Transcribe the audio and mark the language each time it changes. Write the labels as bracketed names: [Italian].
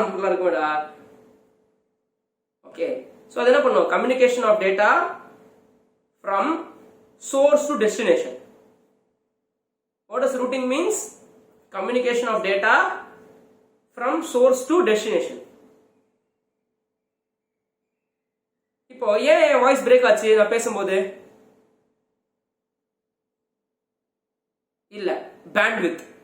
[Tamil] இருக்குமேடா. Okay, so அது என்ன பண்ணும்? [English] Communication of data from source to destination. What does routing means? Communication of data from source to destination. [Tamil] இப்போ ஏன் voice break ஆச்சு நான் பேசும்போது? இல்ல, bandwidth.